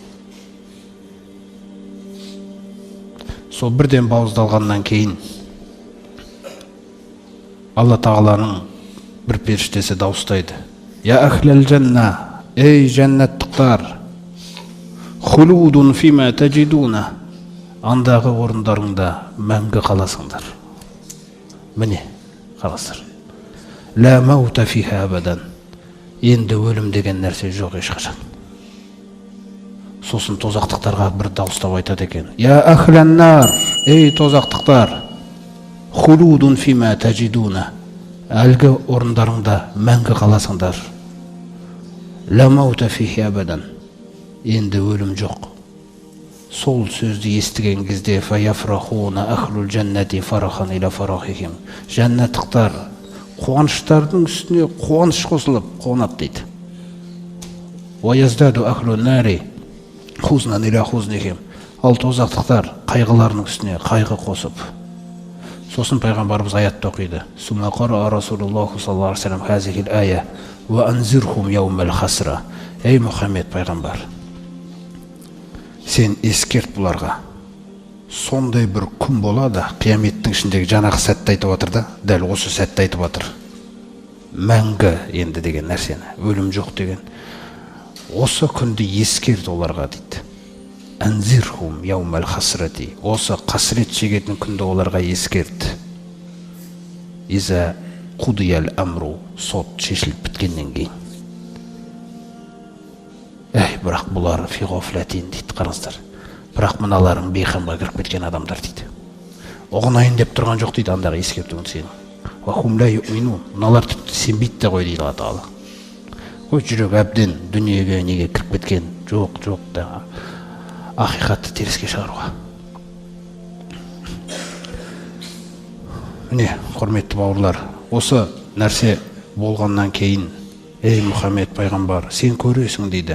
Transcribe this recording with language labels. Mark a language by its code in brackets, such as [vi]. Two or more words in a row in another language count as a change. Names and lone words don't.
[kk] Сол бірден бауыздалғаннан кейін Алла Тағаланың бір періштесі дауыстайды: [ar] "يا أهل الجنة", [kk] ей жәннаттықтар, [ar] خلود فيما تجدون, [kk] андағы орындарыңда мәңгі қаласыңдар. Міне, қаласыр. [ar] لا موت فيها أبدا, [kk] енді өлім деген нәрсе жоқ ешқашан. Сосын тозақтықтарға бір дауыстап айтады екен: [ar] "يا أهل النار", [kk] ей тозақтықтар, [ar] خلود فيما تجدون, [kk] әлгі орындарыңда мәңгі қаласыңдар. [ar] لا موت فيه أبدا, [kk] енді өлім жоқ. сол сөзді естіген кезде [ar] فيفرح أهل الجنة فرحا إلى فرحهم, [kk] жәннаттықтар қуаныштардың үстіне қуаныш қосылып қуанады дейді. [ar] ويزداد أهل النار حزنا إلى حزنهم, [kk] ал тозақтықтар қайғыларының үстіне қайғы қосып. Сосын пайғамбарымыз аятты оқиды. [ar] ثم قرأ رسول الله صلى الله عليه وسلم هذه الآية وأنذرهم يوم الحسرة. [kk] Ей Мұхаммед пайғамбар, сен ескерт бұларға. Сондай бір күн болады, қияметтің ішіндегі жаңағы сәтті айтып отыр да, дәл осы сәтті айтып отыр. Мәңгі енді деген нәрсені, өлім жоқ деген. Осы күнді ескерт оларға дейді. [ar] أنذرهم يوم الحسرة. [kk] Осы қасірет шегетін күнді оларға ескерт. [ar] إذ قضي الأمر, [kk] сот шешіліп біткеннен кейін. Бірақ бұлар фиғофләтин дейді, қараңыздар. Бірақ мыналарың бейхамға кіріп кеткен адамдар дейді. Оғынайын деп тұрған жоқ дейді, андағы ескертуін сені. [ar] وهم لا يؤمنون, [kk] мыналар тіпті сенбейді де қой дейді Алла Тағала. Ой, жүрек әбден дүниеге неге кіріп кеткен, жоқ да ақиқатты теріске шығаруға. Міне, құрметті бауырлар, осы нәрсе болғаннан кейін, ей Мұхаммед пайғамбар, сен көресің дейді.